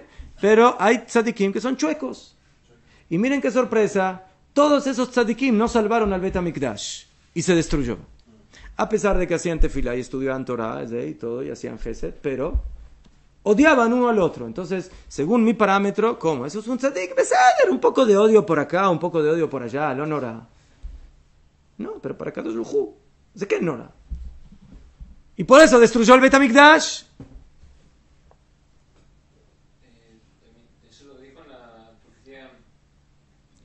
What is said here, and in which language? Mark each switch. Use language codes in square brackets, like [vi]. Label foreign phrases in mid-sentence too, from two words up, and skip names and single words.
[es] Pero hay tzadikim que son chuecos. Y miren qué sorpresa, todos esos tzadikim no salvaron al Beit HaMikdash y se destruyó. A pesar de que hacían tefilá y estudiaban Torah y todo, y hacían Gesed, pero odiaban uno al otro. Entonces, según mi parámetro, ¿cómo? Eso es un [he] צדיק בסדר, [es] un poco de odio por acá, un poco de odio por allá, [he] לא נורא. [es] No, pero para Kadosh Baruj Hu, ¿de qué nora? Y por eso destruyó el Beit HaMikdash. Eso lo dijo en la profecía. ¿Qué?